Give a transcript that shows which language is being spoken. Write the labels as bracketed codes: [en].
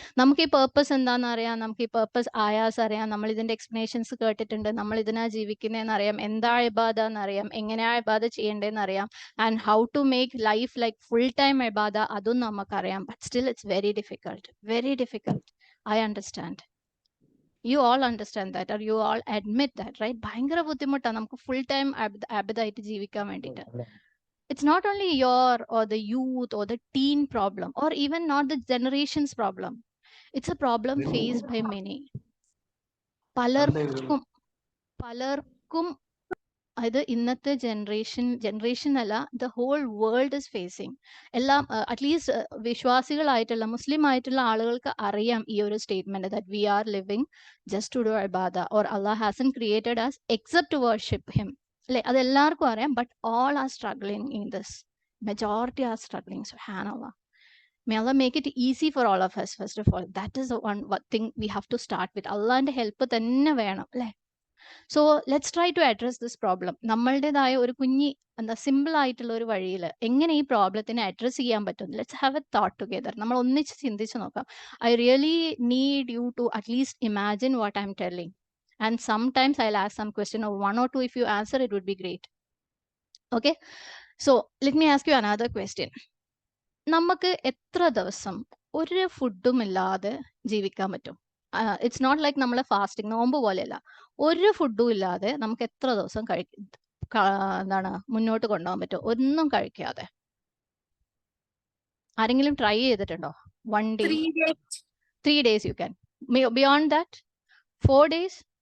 [ml] നമുക്ക് ഈ പേർപ്പസ് എന്താണെന്ന് അറിയാം, നമുക്ക് ഈ പേർപ്പസ് ആയാസ് അറിയാം, നമ്മൾ ഇതിന്റെ എക്സ്പ്ലനേഷൻസ് കേട്ടിട്ടുണ്ട്, നമ്മൾ ഇതിനാ ജീവിക്കുന്നതെന്ന് അറിയാം, എന്താ ഇബാദ എന്നറിയാം, എങ്ങനെയാ ഇബാദ ചെയ്യേണ്ടതെന്ന് അറിയാം, [en] and how to make life like full time [ml] ഇബാദ അതും നമുക്കറിയാം. [en] But still it's very difficult, very difficult. I understand. You all understand that, or you all admit that, right? [ml] ഭയങ്കര ബുദ്ധിമുട്ടാണ് നമുക്ക് ഫുൾ ടൈം ആബിദായിട്ട് ജീവിക്കാൻ വേണ്ടിയിട്ട്. [en] It's not only your or the youth or the teen problem, or even not the generation's problem. It's a problem faced by many. [ml] പലർക്കും അത് ഇന്നത്തെ generation അല്ല, [en] The whole world is facing. [ml] എല്ലാം at least വിശ്വാസികളായിട്ടുള്ള മുസ്ലിം ആയിട്ടുള്ള ആളുകൾക്ക് അറിയാം ഈ ഒരു statement, [en] That we are living just to do ഇബാദ, or Allah hasn't created us except to worship him അല്ലെ? [ml] അത് എല്ലാവർക്കും അറിയാം. [en] But all are struggling in this. Majority are struggling. Subhanallah. May Allah make it easy for all of us, first of all. That is the one thing we have to start with. Allah's help [ml] തന്നെ വേണം അല്ലേ? [en] So let's try to address this problem. [ml] നമ്മളുടേതായ ഒരു simple ആയിട്ടുള്ള ഒരു വഴിയിൽ എങ്ങനെ ഈ പ്രോബ്ലത്തിനെ address ചെയ്യാൻ പറ്റും? [en] Let's have a thought together. [ml] നമ്മൾ ഒന്നിച്ച് ചിന്തിച്ച് നോക്കാം. [en] I really need you to at least imagine what I am telling. And sometimes I will ask some question, or 1 or 2 if you answer, it would be great. Okay, so let me ask you another question. [ml] നമുക്ക് എത്ര ദിവസം ഒരു ഫുഡും ഇല്ലാതെ ജീവിക്കാൻ പറ്റും. [en] it's not like [ml] നമ്മളെ fasting നോമ്പ് പോലെയല്ല. ഒരു ഫുഡും ഇല്ലാതെ നമുക്ക് എത്ര ദിവസം എന്താണ് മുന്നോട്ട് കൊണ്ടുപോകാൻ പറ്റും ഒന്നും കഴിക്കാതെ? ആരെങ്കിലും ട്രൈ ചെയ്തിട്ടുണ്ടോ? 1 day, [en] 3 days. 3 days you can. Beyond that, 4 days.